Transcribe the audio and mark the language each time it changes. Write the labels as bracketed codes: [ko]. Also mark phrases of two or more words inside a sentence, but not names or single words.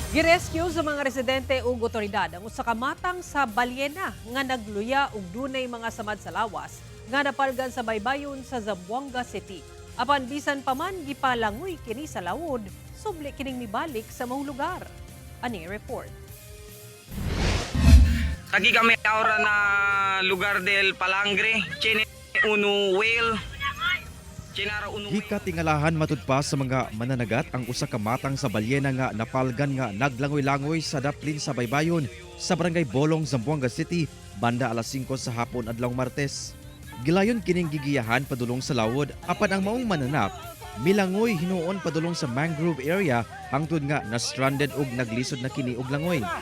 [ceb] Girescue sa mga residente ug otoridad ang usa ka matang sa balyena nga nagluya ug dunay mga samad sa lawas nga napalgan sa baybayon sa Zamboanga City. Apan bisan pa man gipalangoy kini sa lawod, subli kining mibalik sa maong lugar. Ani report. [cbk] Aquí kami ahora na lugar del Palangre, Chine Uno Whale. [ceb] Gikatingalahan matud pa sa mga mananagat ang usa ka matang sa balyena nga napalgan nga naglangoy-langoy sa daplin sa baybayon sa barangay Bolong, Zamboanga City, banda alas 5 sa hapon adlawng Martes. Gilayon kining gigiyahan padulong sa lawod apan ang maong mananap milangoy hinuon padulong sa [en] mangrove area [ceb] hangtod nga na stranded ug naglisod na kini og langoy.